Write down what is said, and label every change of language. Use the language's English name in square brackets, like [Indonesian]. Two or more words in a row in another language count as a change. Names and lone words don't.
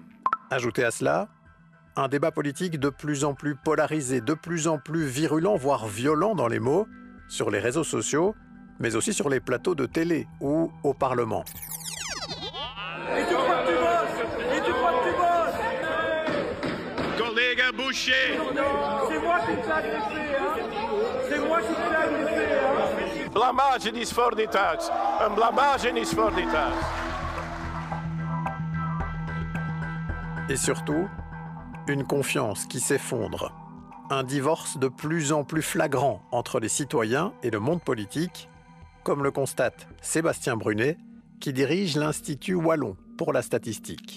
[French] Ajoutez à cela un débat politique de plus en plus polarisé, de plus en plus virulent, voire violent dans les mots, sur les réseaux sociaux, mais aussi sur les plateaux de télé ou au Parlement. Et tu crois que tu bosses? Et tu crois que tu bosses? Collègue Boucher. C'est moi qui t'ai agressé, hein? C'est moi qui t'ai agressé, hein? [Dutch] Blamage is voor dit huis. Een blamage is voor dit huis. [French] Et surtout, une confiance qui s'effondre. Un divorce de plus en plus flagrant entre les citoyens et le monde politique, comme le constate Sébastien Brunet, qui dirige l'Institut Wallon pour la statistique.